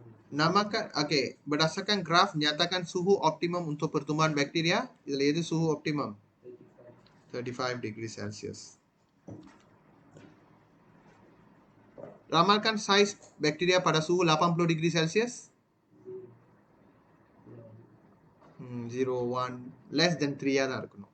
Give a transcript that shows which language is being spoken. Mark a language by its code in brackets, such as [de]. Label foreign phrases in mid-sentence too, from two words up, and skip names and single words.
[ms] Namakan, okay. Berdasarkan graf, nyatakan suhu optimum untuk pertumbuhan bakteria. [ta] இதுல எது [ms] suhu optimum? [ta] 35 [en] degrees Celsius. [ms] Ramalkan size bakteria pada suhu 80 [en] degree Celsius. [ms] 0, 1, [en] less than 3 [ta] தான் இருக்கணும்.